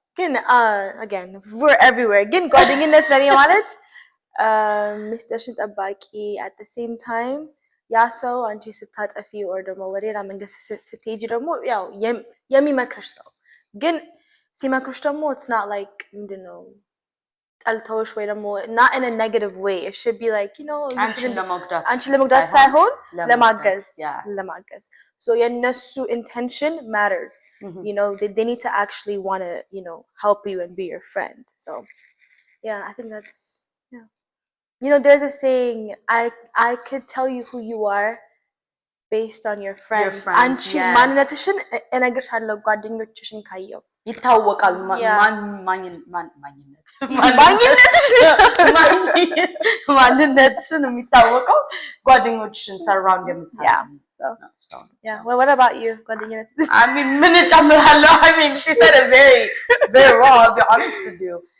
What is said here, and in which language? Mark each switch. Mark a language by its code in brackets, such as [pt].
[am] ግን [en] again we're everywhere [am] ግን ጓደኝነት ለኔ ማለት ሚስጥርሽን ጠባቂ [en] at the same time [am] ያ ሰው አንቺ ስታጠፊ or ደግሞ ወደላ መንገድ ስትሄጂ ደግሞ ያው የሚመክርሽ ሰው ግን ሲመክርሽ ደግሞ [en] it's not like [am] ምንድነው ጠልተውሽ ወይ ደግሞ [en] not in a negative way. It should be like, you know, [am] አንቺን ለመጉዳት ሳይሆን ለማገዝ. [en] So [am] የነሱ [en] intention matters. You know, they need to actually want to, you know, help you and be your friend. So yeah, I think that's yeah. You know, there's a saying, I could tell you who you are based on your friends. [am] አንቺ ማንነትሽን እነግርሻለሁ ጓደኞችሽን ካየው ይታወቃል ማንነትሽን የሚታወቀው ጓደኞችሽን ሰራውንድ የምታያም [en] so yeah. Well, what about you? [am] ጓደኝነት [en] I mean [am] ምን ጨምራለሁ [en] I mean she said it very well, I'll be honest with you.